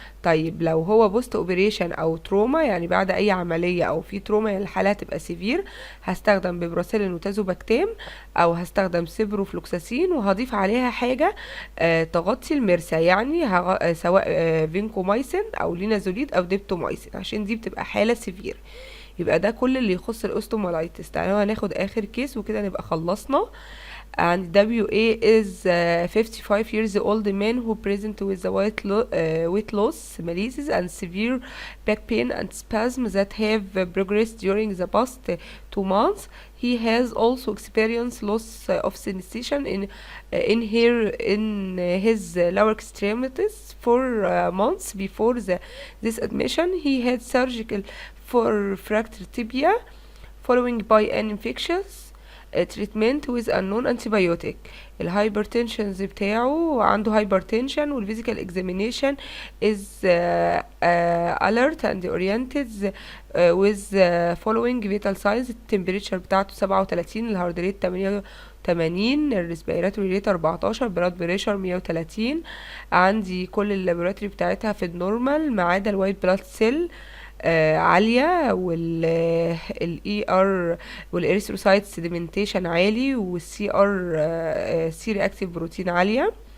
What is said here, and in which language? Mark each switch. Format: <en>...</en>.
<ar>طيب لو هو بوست اوبريشن او تروما، يعني بعد اي عملية او في تروما، يعني الحالة هتبقى سيفير، هستخدم بيبراسيلين وتازوباكتام او هستخدم سيبروفلوكساسين وهضيف عليها حاجة تغطي المرسى، يعني سواء فينكومايسين او لينازوليد او ديبتومايسين، عشان دي بتبقى حالة سيفير. يبقى ده كل اللي يخص الاوستومالايتس. تعالوا هناخد اخر كيس وكده نبقى خلصنا.</ar> <en>And WA is 55 years old man who present with the weight loss, malaise and severe back pain and spasms that have progressed during the past 2 months. He has also experienced loss of sensation in his lower extremities for months before this admission. He had surgical for fracture tibia following by an infectious treatment with unknown antibiotic.</en> <ar>الهايبرتنشنز بتاعه عنده</ar> <en>hypertension والphysical examination is alert and oriented with following vital signs.</en> <ar>التمبريتشر بتاعته 37، الهارد ريت 88، الريسبيراتوري ريت 14، بلاد بريشر 130. عندي كل اللابوراتوري بتاعتها في النورمال ما عدا الوايت بلاد سيل عالية، والاي ار والاريثروسايت سيديمنتيشن عالي، والسي ار سي رياكتيف بروتين عالية.</ar>